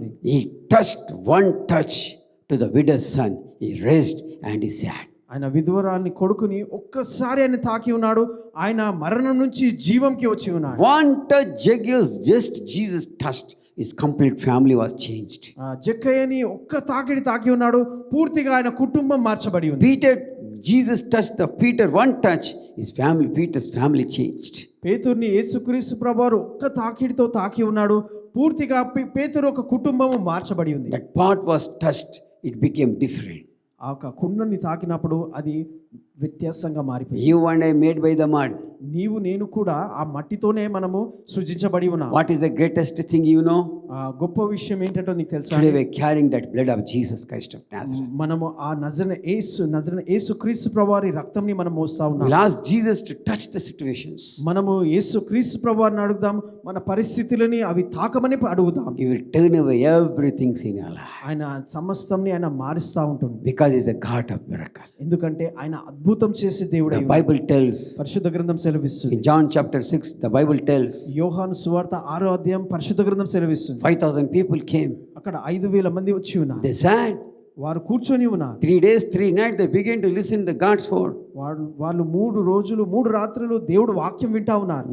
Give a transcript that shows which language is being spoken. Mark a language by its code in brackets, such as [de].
[en] He touched one touch to the widow's son. He raised and he sat. [te] ఆయన విధవరాల్ని కొడుకుని ఒక్కసారి ఆయన తాకి ఉన్నాడు, ఆయన మరణం నుంచి జీవంకి వచ్చి ఉన్నాడు. [en] One touch, just Jesus touched, his complete family was changed. [te] జక్కయ్యని ఒక్క తాకిడి తాకి ఉన్నాడు, పూర్తిగా ఆయన కుటుంబం మార్చబడి ఉంది. [en] Jesus touched Peter, one touch, Peter's family changed. [te] పేతురుని యేసుక్రీస్తు ప్రభువారు ఒక్క తాకిడితో తాకి ఉన్నాడు, పూర్తిగా పేతురు ఒక కుటుంబము మార్చబడి ఉంది. [en] That part was touched, it became different. [te] ఆ కుండని తాకినప్పుడు అది వ్యత్యాసంగా మారిపోయింది. [en] You and I made by the mud. [te] నీవు నేను కూడా ఆ మట్టితోనే మనము సృజించబడి ఉన్నాం. [en] What is the greatest thing you know? [te] గొప్ప విషయం ఏంటంటే నీకు తెలుసా? [en] Today we are carrying that blood of Jesus Christ of Nazareth. [te] మనము ఆ నజరేయుడైన యేసుక్రీస్తు ప్రభువారి రక్తంని మనం మోస్తా ఉన్నాం. [en] We'll ask Jesus to touch the situations. [te] మనము యేసుక్రీస్తు ప్రభువారిని అడుగుదాం, మన పరిస్థితులని అవి తాకమని అడుగుదాం. [en] He will turn away everything in our life. [te] ఆయన సమస్తంని ఆయన మారుస్తా ఉంటుంది. [en] Because he is a God of miracle. [te] ఎందుకంటే ఆయన అద్భుతం చేసే దేవుడు. [en] The Bible tells, [te] పరిశుద్ధ గ్రంథం సెలవిస్తుంది. [en] in John chapter 6, the Bible tells, [te] యోహాను సువార్త 6వ అధ్యాయం పరిశుద్ధ గ్రంథం సెలవిస్తుంది. [en] 5,000 people came. [te] అక్కడ 5,000 మంది వచ్చి ఉన్నారు. [en] They sat. [te] వారు కూర్చొని ఉన్నారు. [en] 3 days, 3 nights they began to listen to God's word. [te] వాళ్ళు 3 రోజులు 3 రాత్రులు దేవుడు వాక్యం వింటా ఉన్నారు.